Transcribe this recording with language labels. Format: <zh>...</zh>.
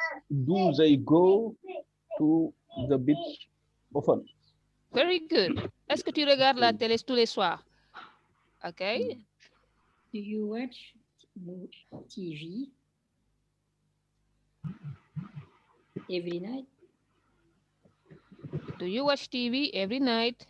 <en>Do they go to the beach often? Very good.</en> <fr>Est-ce que tu regardes la télé tous les soirs?</fr> <en>Okay. Do you watch TV every night? Do you watch TV every night?</en>